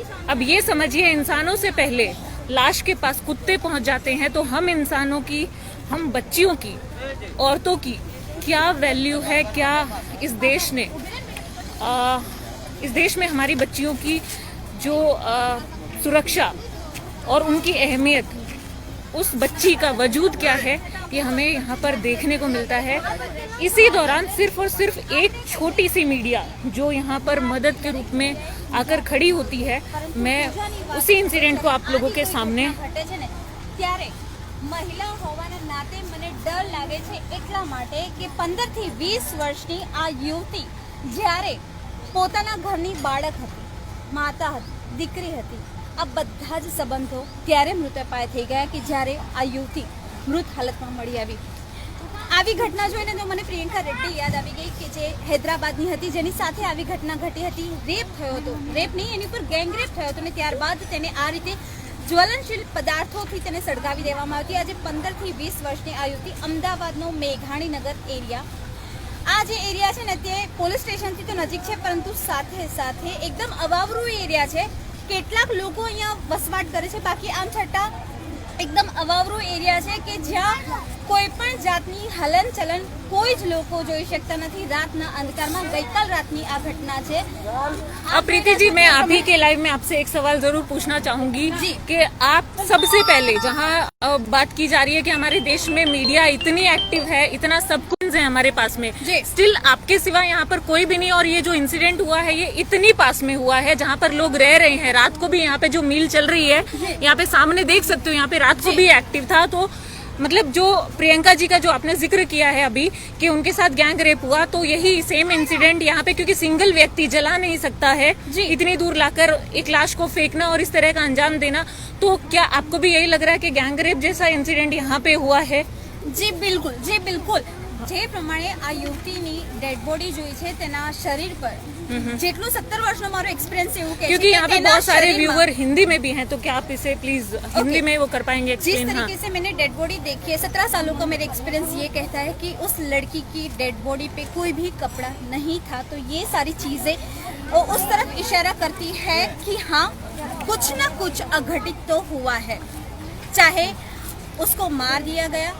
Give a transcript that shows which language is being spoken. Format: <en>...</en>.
<hi>अब ये समझिए, इंसानों से पहले लाश के पास कुत्ते पहुंच जाते हैं, तो हम इंसानों की, हम बच्चियों की, औरतों की क्या वैल्यू है, क्या इस देश में हमारी बच्चियों की जो सुरक्षा और उनकी अहमियत, उस बच्ची का वजूद क्या है, ये हमें यहाँ पर देखने को मिलता है. इसी दौरान सिर्फ और सिर्फ एक छोटी सी मीडिया जो यहाँ पर मदद के रूप में आकर खड़ी होती है. मैं उसी इंसिडेंट को आप लोगों के सामने</hi> <gu>ત્યારે મહિલા હોવાના નાતે મને ડર લાગે છે એટલા માટે કે 15 થી 20 વર્ષની આ યુવતી જ્યારે પોતાના ઘરની બાળક હતી, માતા હતી, દીકરી હતી, આ બધા જ સંબંધો ત્યારે મૃતપાય થઈ ગયા કે જ્યારે આ યુવતી મૃત હાલતમાં મળી આવી. આવી ઘટના જોઈને તો મને પ્રિયંકા રેડ્ડી યાદ આવી ગઈ કે જે હૈદરાબાદની હતી, જેની સાથે આવી ઘટના ઘટી હતી. રેપ થયો હતો, રેપ નહીં એની પર ગેંગરેપ થયો હતો અને ત્યારબાદ તેને આ રીતે જ્વલનશીલ પદાર્થોથી તેને સળગાવી દેવામાં આવી. આજે 15 થી 20 વર્ષની આ યુવતી અમદાવાદનો મેઘાણીનગર એરિયા, આ જે એરિયા છે ને તે પોલીસ સ્ટેશનથી તો નજીક છે, પરંતુ સાથે સાથે એકદમ અવાવરૂ એરિયા છે. કેટલાક લોકો અહીંયા વસવાટ કરે છે, બાકી આમ છતાં એકદમ અવાવરૂ એરિયા છે કે જ્યાં કોઈ પણ જાતની હલનચલન કોઈ જ લોકો જોઈ શકતા નથી. રાતના અંધકારમાં ગઈકાલ રાતની આ घटना છે.</gu> <hi>प्रीति जी, मैं आप ही के लाइव में आपसे एक सवाल जरूर पूछना चाहूंगी कि आप सबसे पहले, जहां बात की जा रही है कि हमारे देश में मीडिया इतनी एक्टिव है, इतना सब कुछ है हमारे पास में, स्टिल आपके सिवा यहाँ पर कोई भी नहीं, और ये जो इंसिडेंट हुआ है ये इतनी पास में हुआ है जहाँ पर लोग रह रहे हैं. रात को भी यहाँ पे जो मील चल रही है, यहाँ पे सामने देख सकते हो, यहाँ पे रात को भी एक्टिव था. तो मतलब जो प्रियंका जी का जो आपने जिक्र किया है अभी कि उनके साथ गैंग रेप हुआ, तो यही सेम इंसिडेंट यहाँ पे, क्योंकि सिंगल व्यक्ति जला नहीं सकता है जी, इतनी दूर लाकर एक लाश को फेंकना और इस तरह का अंजाम देना, तो क्या आपको भी यही लग रहा है कि गैंग रेप जैसा इंसिडेंट यहाँ पे हुआ है?</hi> <gu>જી બિલકુલ જે પ્રમાણે આ યુવતીની ડેડ બોડી જોઈ છે તેના શરીર પર જેટલું 17 વર્ષનો મારો એક્સપિરિયન્સ એવું કહે છે</gu> <hi>क्योंकि यहाँ पे बहुत सारे व्यूअर हिंदी में भी हैं, तो क्या आप इसे प्लीज हिंदी में वो कर पाएंगे जिस एक्सप्लेन? तरीके से मैंने डेड बॉडी देखी है, 17 सालों का मेरा एक्सपीरियंस ये कहता है कि उस लड़की की डेड बॉडी पे कोई भी कपड़ा नहीं था, तो ये सारी चीजें उस तरफ इशारा करती है कि हाँ कुछ ना कुछ अघटित तो हुआ है, चाहे उसको मार दिया गया।</hi>